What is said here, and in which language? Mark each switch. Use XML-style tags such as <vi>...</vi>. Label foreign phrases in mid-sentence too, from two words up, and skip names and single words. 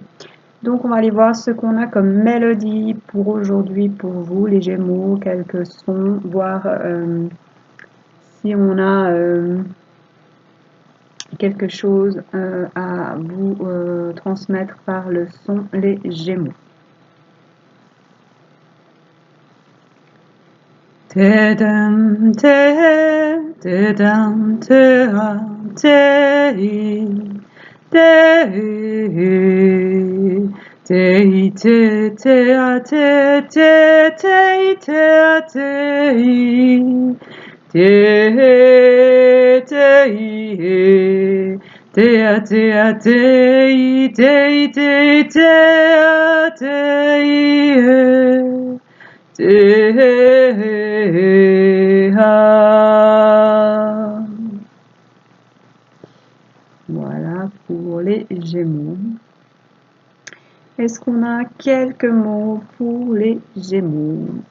<fr>Donc on va aller voir ce qu'on a comme mélodie pour aujourd'hui, pour vous les gémeaux, quelques sons, voir si on a quelque chose à vous transmettre par le son les gémeaux. Te-dam, te-dam, te-ra, te-i, te-i, te-i, te-a, te-te, te-i, te-a, te-i, te-te, te-i, te-a, te-a, te-i, te-i, te-i, te-a, te-i, voilà pour les gémeaux. Est-ce qu'on a quelques mots pour les gémeaux?</fr>